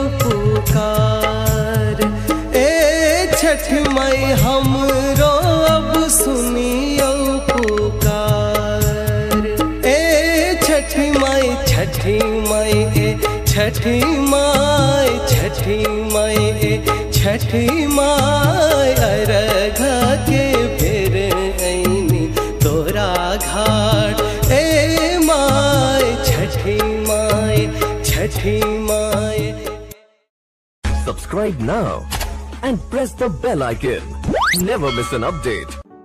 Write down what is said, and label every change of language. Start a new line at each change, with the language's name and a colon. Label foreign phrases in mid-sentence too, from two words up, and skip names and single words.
Bhojpuri: पुकार ए छठ माई हमरो अब सुनियो पुकार ए छठी माई छठी माई ए छठी माई छठी माई ए छठी माई अरघ के फिर ऐनी तोरा घाट ए माई छठी माई छठी माई।
English: Subscribe now and press the bell icon. Never miss an update.